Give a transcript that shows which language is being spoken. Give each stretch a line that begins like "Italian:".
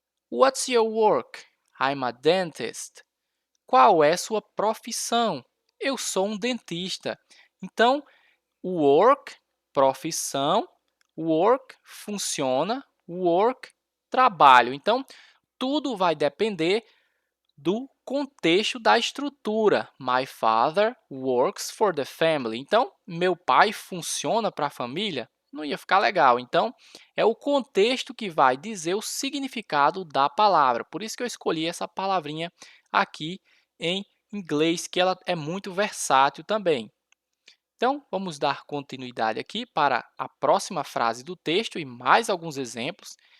English: What's your work? I'm a dentist.
Portuguese: Qual é sua profissão? Eu sou um dentista. Então, work, profissão, work, funciona, work, trabalho. Então, tudo vai depender do contexto da estrutura.
English: My father works for the family.
Portuguese: Então, meu pai funciona para a família? Não ia ficar legal. Então, é o contexto que vai dizer o significado da palavra. Por isso que eu escolhi essa palavrinha aqui em inglês, que ela é muito versátil também. Então, vamos dar continuidade aqui para a próxima frase do texto e mais alguns exemplos.